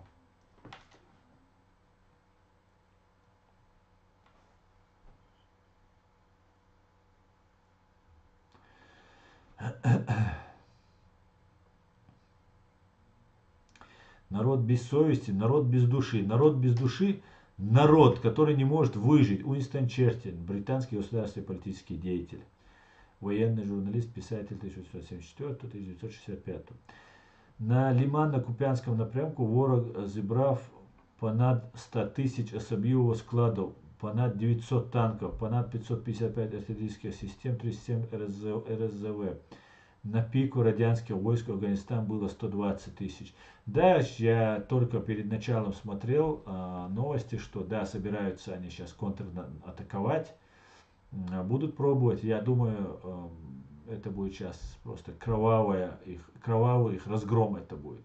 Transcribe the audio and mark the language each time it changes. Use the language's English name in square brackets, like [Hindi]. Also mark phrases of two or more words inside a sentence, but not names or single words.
[Russian] Народ без совести, народ без души. Народ без души – народ, который не может выжить. Уинстон Черчилль, британский государственный политический деятель. Военный журналист, писатель 1874-1965. [Ukrainian] На Лиманно-Куп'янському напрямку ворог зібрав понад 100 тисяч особового складу, понад 900 танков, понад 555 [Russian] артиллерийских систем, [Ukrainian] 37 РСЗВ. [Russian] На пику радянских войск в Афганистан было 120 тысяч. Да, я только перед началом смотрел новости, что да, собираются они сейчас контратаковать, будут пробовать. Я думаю, это будет сейчас просто кровавый их разгром это будет.